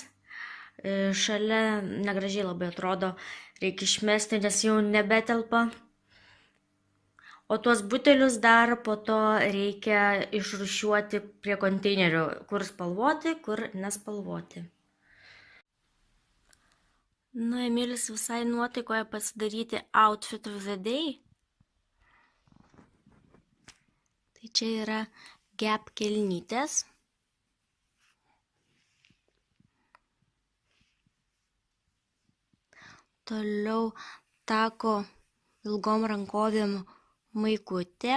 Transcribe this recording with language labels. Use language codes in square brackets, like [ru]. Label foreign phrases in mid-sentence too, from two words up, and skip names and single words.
[lt] Šalia negražiai labai atrodo, reikia išmesti, nes jau nebetelpa. O tuos butelius dar po to reikia išrūšiuoti prie konteinerių, kur spalvoti, kur nespalvoti. Nu, Emilis visai nuotaikoje pasidaryti [en] outfit of the day. [lt] Tai čia yra Gap kelnytės. Toliau tako ilgom rankovėm maikutė.